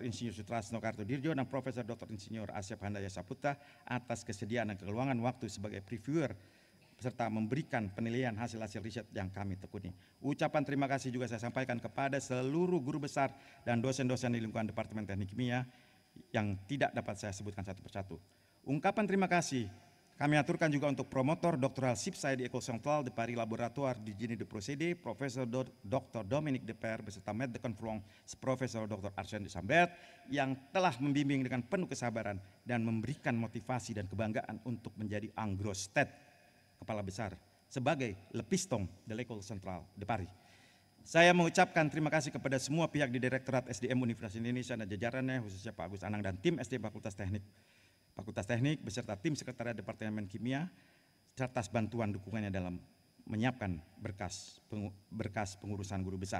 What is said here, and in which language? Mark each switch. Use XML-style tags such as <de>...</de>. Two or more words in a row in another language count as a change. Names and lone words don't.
<id>Insinyur Sutrasno Kartodirjo, dan Profesor Dr. Insinyur Asyaf Handaya Saputra atas kesediaan dan keluangan waktu sebagai reviewer serta memberikan penilaian hasil-hasil riset yang kami tekuni. Ucapan terima kasih juga saya sampaikan kepada seluruh guru besar dan dosen-dosen di lingkungan Departemen Teknik Kimia yang tidak dapat saya sebutkan satu persatu. Ungkapan terima kasih kami aturkan juga untuk promotor doktoral SIPSAI di École Centrale de Paris Laboratoire du Génie de Procédé, Profesor Dr. Dominique Deper beserta</id> <fr>Maître de Conférence</fr> <id>Profesor Dr. Arsène de Sambert yang telah membimbing dengan penuh kesabaran dan memberikan motivasi dan kebanggaan untuk menjadi Angrostet, kepala besar, sebagai Le Piston de l'École Centrale de Paris. Saya mengucapkan terima kasih kepada semua pihak di Direktorat SDM Universitas Indonesia dan jajarannya, khususnya Pak Agus Anang dan tim SDM Fakultas Teknik beserta tim Sekretariat Departemen Kimia atas bantuan dukungannya dalam menyiapkan berkas pengurusan guru besar.</id>